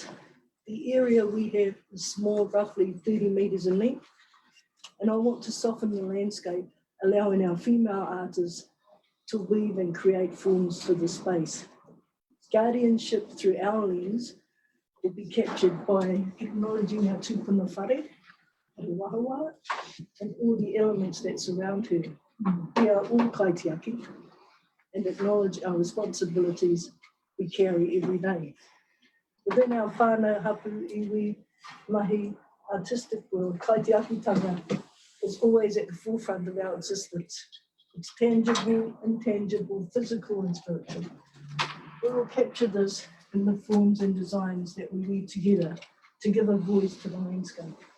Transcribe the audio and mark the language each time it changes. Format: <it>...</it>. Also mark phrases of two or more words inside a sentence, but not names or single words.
<en>The area we have is small, roughly 30 metres in length, and I want to soften the landscape, allowing our female artists to weave and create forms for the space. Guardianship through our lens will be captured by acknowledging our</en> <mi>tūpuna whare,</mi> <en>our wahawa, and all the elements that surround her. We are all kaitiaki and acknowledge our responsibilities we carry every day. Within our</en> <mi>whānau hapu iwi mahi</mi> <en>artistic world, kaitiakitanga is always at the forefront of our existence. It's tangible, intangible, physical and spiritual. We will capture this in the forms and designs that we weave together to give a voice to the landscape.</en>